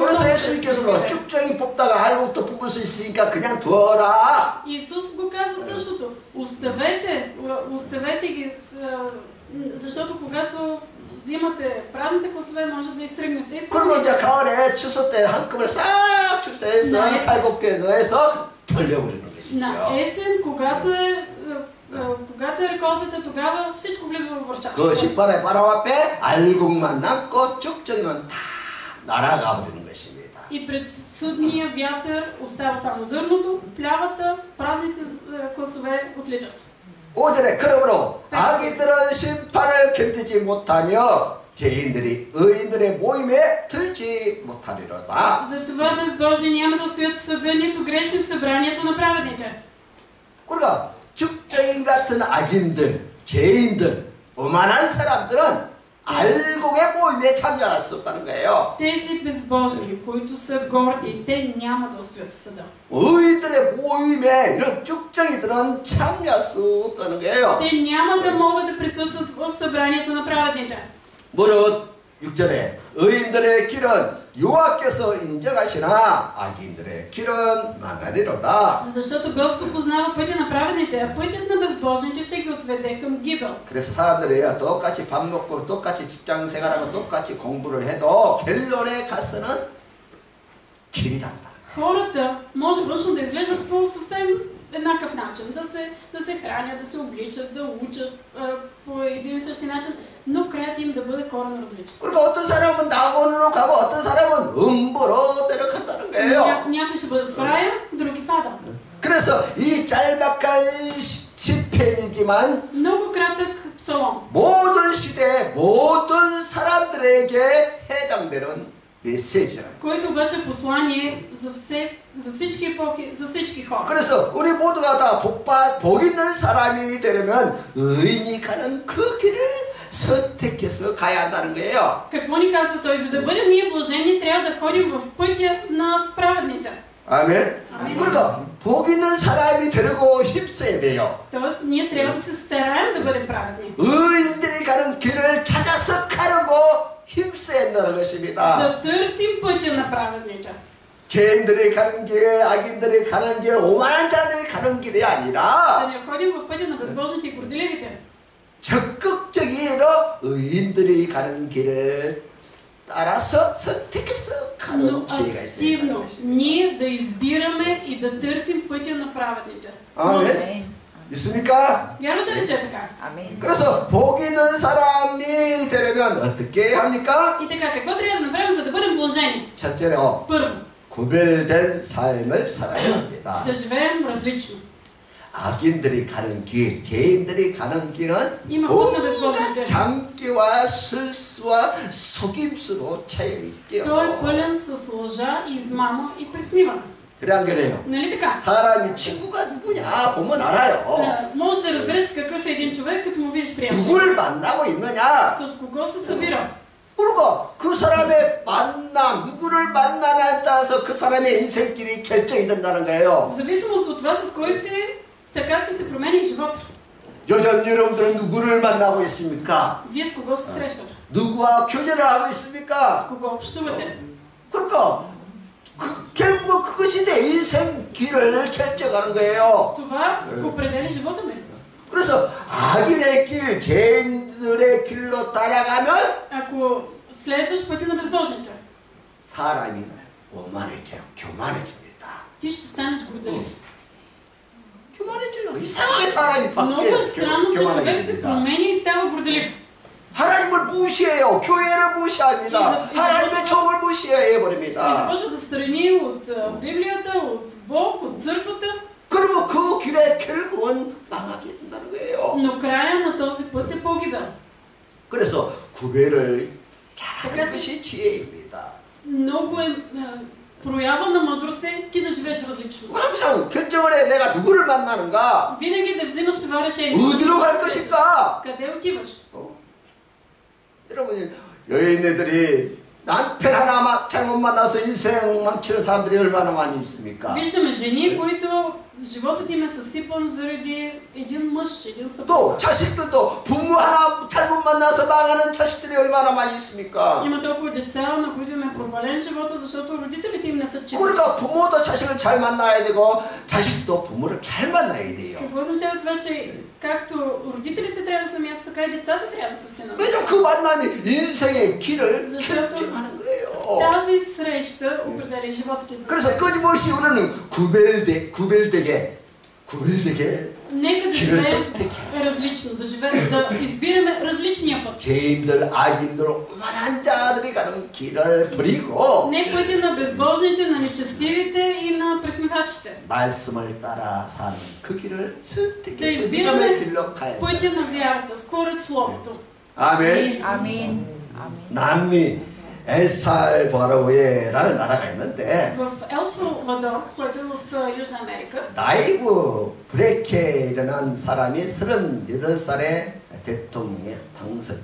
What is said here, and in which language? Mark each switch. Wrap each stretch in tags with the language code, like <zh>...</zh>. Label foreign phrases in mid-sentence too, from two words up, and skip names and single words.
<ko>그래서 예수님께서 쭉정이 뽑다가 알곡도 뽑을 수 있으니까 그냥 둬라.</ko> <bg>Исус го казва същото. Оставете ги, защото когато взимате празните класове, може да изтръгнете.</bg> <ko>그리고 이제 가을에 추수 때 한꺼번에 싹 축사해서 알곡대에 넣어서 돌려버리는</ko> <bg>На</bg> <ko>것이죠.</ko> <bg>есен, когато е реколтата, тогава всичко влиза в вършачката.</bg> <ko>그 시판의 바람 앞에 알곡만 남고 쭉정이는 다 날아가 버리는 것입니다.</ko> <bg>И пред съдния вятър остава само зърното, плявата, празните класове отличат.</bg> <ko>5절에 그러므로 악인들은 심판을 견디지 못하며 죄인들이 의인들의 모임에 들지 못하리로다.</ko> <bg>Затова безбожни няма да устоят в съда, нито грешни в събранието на праведните.</bg> <ko>그러니까 죽죄인 같은 악인들, 죄인들, 오만한 사람들은 알곡의 모임에 참여할 수 없다는 거예요.</ko> <bg>Тези безбожни, които са горди, те няма да устоят в съда.</bg> <ko>의인들의 모임에 이런 쭉정이들은 참여할 수 없다는 거예요.</ko> <bg>Те няма да могат да присъстват в събранието на праведните.</bg> <ko>무릇 6절에 의인들의 길은 여호와께서 인정하시나 악인들의 길은 망하리로다.</ko> <bg>Защото Господ познава пътя на праведните, а пътят на безбожните ще ги отведе към гибел.</bg> <ko>그래서 사람들이 똑같이 밥 먹고 똑같이 직장 생활하고 똑같이 공부를 해도 결론에 가서는 길이 다르다.</ko> <bg>Хората може външно да изглеждат по съвсем еднакъв начин, да се хранят, да се обличат, да учат по един и същи начин, но краят им да бъде коренно различен.</bg> <ko>그리고 어떤 사람은 낙원으로 가고 어떤 사람은 음보로 내려간다는 거예요.</ko> <bg>Някои ще бъдат в рая, други в Адам.</bg> <ko>그래서 이 짤막한 시편이지만</ko> <bg>Много кратък псалом,</bg> <ko>모든 시대 모든 사람들에게 해당되는 메시지라.</ko> <bg>който обаче е послание за всички епохи, за всички хора.</bg> <ko>그래서 우리 모두가 다 복 있는 사람이 되려면 의인이 가는 그 길을 선택해서 가야 한다는 거예요.</ko> <bg>Какво ни казва той? За да бъдем ние блажени, трябва да ходим в пътя на праведните.</bg> <ko>아멘. 그러니까 복 있는 사람이 되려고 힘써야 돼요.</ko> <bg>Тоест, ние трябва да се стараем да бъдем праведни.</bg> <ko>의인들이 가는 길을 찾아서 가려고 힘써야 한다는 것입니다.</ko> <bg>Да търсим пътя на праведните.</bg> <ko>죄인들이 가는 길, 악인들이 가는 길, 오만한 자들이 가는 길이</ko> <bg>Да</bg> <ko>아니라</ko> <bg>не ходим в пътя на безбожните и горделивите.</bg> <ko>적극적으로 의인들이 가는 길을 따라서 선택해서 가는</ko> <bg>Но</bg> <ko>지혜가 있어야 한다는</ko> <bg>активно</bg> <ko>것입니다.</ko> <bg>ние да избираме и да търсим пътя на праведните.</bg> <ko>아멘. 믿습니까?</ko> <bg>Вярвате ли, че е така?</bg> <ko>그래서 복 있는 사람이 되려면 어떻게 합니까?</ko> <bg>И така, какво трябва да направим, за да бъдем блажени?</bg> <ko>첫째로</ko> <bg>Първо,</bg> <ko>구별된 삶을 살아야 합니다.</ko> <bg>да живеем различно.</bg> <ko>악인들이 가는 길, 죄인들이 가는 길은</ko> <bg>Има път на</bg> <ko>온갖</ko> <bg>безбожните.</bg> <ko>장기와 실수와 속임수로 차여 있죠.</ko> <bg>Той е пълен с лъжа, измама и присмиване.</bg> <ko>그래 안 그래요?</ko> <bg>Нали така?</bg> <ko>사람이 친구가 누구냐 보면 알아요.</ko> <bg>Може да разбереш какъв е един човек, като му видиш приятел.</bg> <ko>누구를 만나고 있느냐?</ko> <bg>С кого се събира.</bg> <ko>그리고 그 사람의 만남, 누구를 만나냐에 따라서 그 사람의 인생길이 결정이 된다는 거예요.</ko> <bg>В зависимост от това, с кой си, така ти се променя и живота.</bg> <ko>요즘 여러분들은 누구를 만나고 있습니까?</ko> <bg>Вие с кого се срещате?</bg> <ko>누구와 교제를 하고 있습니까?</ko> <bg>С кого общувате?</bg> <ko>그러니까 결국은 그것이 내 인생 길을 결정하는 거예요.</ko> <bg>Това определя живота ми.</bg> <ko>그래서 악인의 길, 죄인들의 길로 따라가면</ko> <bg>Ако следваш пътя на безбожните,</bg> <ko>사람이 오만해져요. 교만해집니다.</ko> <bg>ти ще станеш горделив.</bg> <ko>교만해져요. 이상하게 사람이</ko> <bg>Много е странно, че човек се</bg> <ko>교만해집니다.</ko> <bg>променя и става горделив.</bg> <ko>하나님을 무시해요. 교회를 무시합니다. 하나님의 종을</ko> <bg>И</bg> <ko>무시해버립니다.</ko> <bg>започва да страни от Библията, от Бог, от църквата,</bg> <ko>그리고 그 길에 결국은 망하게 된다는 거예요.</ko> <bg>но края на този път е погибел.</bg> <ko>그래서 구별을 잘하는 것이 지혜입니다.</ko> <bg>Много е проява на мъдрост е ти да живееш различно.</bg> <ko>항상 결정을 해. 내가 누구를 만나는가?</ko> <bg>Винаги да взимаш това решение.</bg> <ko>어디로 갈 것인가?</ko> <bg>Къде отиваш?</bg> <ko>여러분, 여인네들이 남편 하나 잘못 만나서 인생 망치는 사람들이 얼마나 많이 있습니까?</ko> <bg>Виждаме жени, които животът им е съсипан заради един мъж, един съпруг.</bg> <ko>또 자식들도 부모 하나 잘못 만나서 망하는 자식들이 얼마나 많이 있습니까?</ko> <bg>Има толкова деца, на които им е провален живота, защото родителите им не са честни.</bg> <ko>그러니까 부모도 자식을 잘 만나야 되고 자식도 부모를 잘 만나야 돼요.</ko> <bg>Какво означава това, че както родителите трябва да са място, така и децата трябва да са си на място?</bg> <ko>왜냐면 그 만남이 인생의 길을</ko> <bg>защото</bg> <ko>결정하는 거예요.</ko> <bg>тази среща определя живота ти.</bg> <ko>그래서 끊임없이 우리는 구별되게</ko> <bg>Нека да</bg> <ko>길을</ko> <bg>живеем</bg> <ko>선택해.</ko> <bg>различно, да избираме различния път.</bg> <ko>죄인들, 악인들, 오만한 자들이 가는 길을 버리고</ko> <bg>Не пътя на безбожните, на нечестивите и на пресмехачите.</bg> <ko>말씀을 따라 사는 그 길을</ko> <bg>Да</bg> <ko>선택해서</ko> <bg>избираме</bg> <ko>믿음의 길로 가야 돼.</ko> <bg>пътя на вярата, според Словото.</bg> <ko>아멘. 아멘. 남미 엘살바도르라는 나라가 있는데</ko> <bg>В Ел Салвадор, който е в Южна Америка,</bg> <ko>나이브 브레케라는 사람이 38살에 대통령에 당선이</ko>